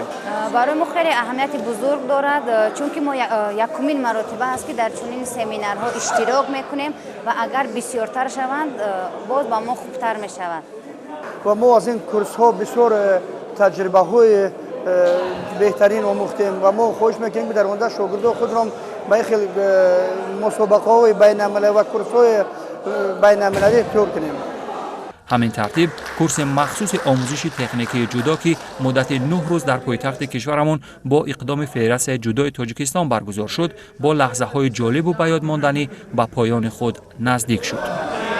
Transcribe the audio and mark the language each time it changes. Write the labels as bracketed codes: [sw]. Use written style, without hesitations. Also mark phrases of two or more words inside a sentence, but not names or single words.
[tg] барои мо хеле аҳамияти бузург дорад, чунки мо якумин маротиба аст ки дар чунин семинарҳо иштирок мекунем ва агар бисёртар шаванд, боз ба мо хубтар мешавад. ва мо аз ин курсҳо бисёр таҷрибаҳои беҳтарин омӯхтем ва мо хоҳиш мекунем ки дар оянда шогирдои худро ба ин хел мусобақаҳои байналмилалӣ ва курсҳои байналмилалӣ тайёр кунем. [fa] همین ترتیب کورس مخصوص آموزش تکنیکی جودو که مدت 9 روز در پایتخت کشورمون با اقدام فدراسیون جودو تاجیکستان برگزار شد با لحظه های جالب و به یاد ماندنی به پایان خود نزدیک شد.